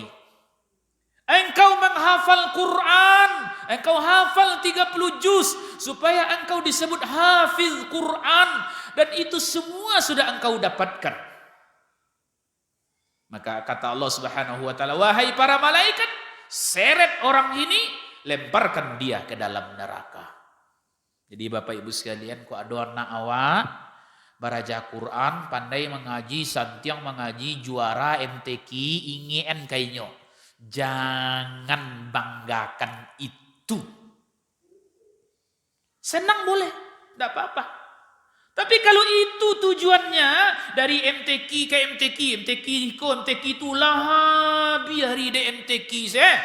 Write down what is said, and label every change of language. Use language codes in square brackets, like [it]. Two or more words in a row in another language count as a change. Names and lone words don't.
[id] Engkau menghafal Quran, engkau hafal 30 juz supaya engkau disebut hafiz Quran, dan itu semua sudah engkau dapatkan. Maka kata Allah [ar] سبحانه وتعالى, [id] wahai para malaikat, seret orang ini, lemparkan dia ke dalam neraka. Jadi Bapak Ibu sekalian, [min] ku ada anak awak baraja Quran, pandai mengaji, santiang mengaji, juara MTQ, ingin kainyo. [id] Jangan banggakan itu. Senang boleh, tidak apa-apa. Tapi kalau itu tujuannya dari MTQ ke MTQ, MTQ ke MTQ itulah biari de MTQ saya.